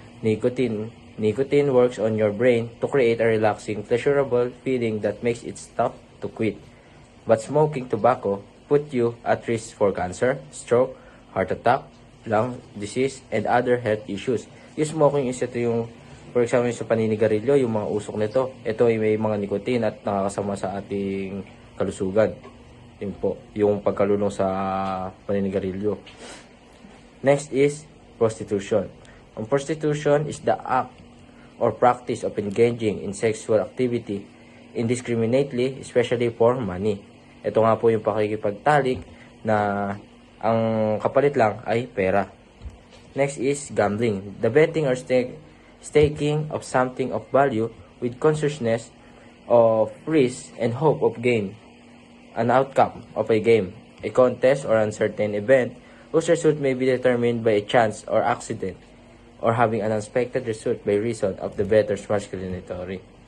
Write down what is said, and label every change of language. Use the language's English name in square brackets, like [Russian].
[English] Nicotine works on your brain to create a relaxing, pleasurable feeling that makes it tough to quit. But smoking tobacco put you at risk for cancer, stroke, heart attack, lung disease, and other health issues. [Filipino] Yung smoking is ito yung, [English] for example, [Filipino] sa paninigarilyo, yung mga usok nito. Ito ay may mga nicotine at nakakasama sa ating kalusugan. Yun po, yung pagkalulong sa paninigarilyo. [English] Next is prostitution. Prostitution is the act or practice of engaging in sexual activity indiscriminately, especially for money. [Filipino] Ito nga po yung pakikipagtalik na ang kapalit lang ay pera. [English] Next is gambling. The betting or staking of something of value with consciousness of risk and hope of gain. An outcome of a game, a contest or uncertain event whose result may be determined by a chance or accident or having an unexpected result by reason of the bettor's masculinity.